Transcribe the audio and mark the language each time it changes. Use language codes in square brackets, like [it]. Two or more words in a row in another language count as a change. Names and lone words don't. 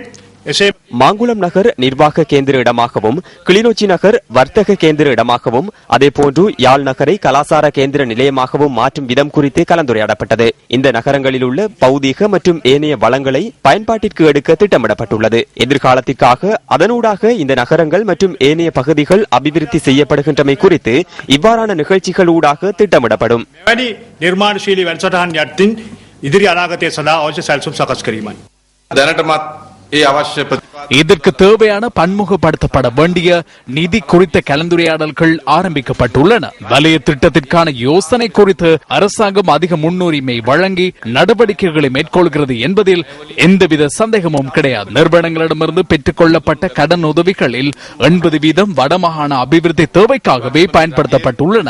[ta] மாங்குளம் நகர் நிர்வாக கேந்திர இடமாகவும், கிளிநொச்சி நகர் வர்த்தக கேந்திர இடமாகவும், அதேபோன்று யாழ் நகரை கலாசார கேந்திர நிலையமாகவும் மாற்றும் விதம் குறித்து கலந்துரையாடப்பட்டது. இந்த நகரங்களில் உள்ள பௌதீக மற்றும் ஏனைய வளங்களை பயன்பாட்டிற்கு எடுக்க திட்டமிடப்பட்டுள்ளது. எதிர்காலத்திற்காக அதனூடாக இந்த நகரங்கள் மற்றும் ஏனைய பகுதிகள் அபிவிருத்தி செய்யப்படுகின்றமை குறித்து இவ்வாறான நிகழ்ச்சிகள் ஊடாக திட்டமிடப்படும். [si] නිර්මාණශීලී වැඩසටහන් යටින් ඉදිරි අනාගතය සඳහා අවශ්‍ය සැලසුම් සකස් කිරීමයි. දැනටමත් ඒ අවශ්‍ය [ta] இதற்கு தேவையான பன்முகப்படுத்தப்பட வேண்டிய நிதி குறித்த கலந்துரையாடல்கள் ஆரம்பிக்கப்பட்டுள்ளன. வலய திட்டத்திற்கான யோசனை குறித்து அரசாங்கம் அதிக முன்னுரிமை வழங்கி நடவடிக்கைகளை மேற்கொள்கிறது என்பதில் எந்தவித சந்தேகமும் கிடையாது. நிறுவனங்களிடமிருந்து பெற்றுக் கொள்ளப்பட்ட கடன் உதவிகளில் 80% வடமாகாண அபிவிருத்தி தேவைக்காகவே பயன்படுத்தப்பட்டுள்ளன.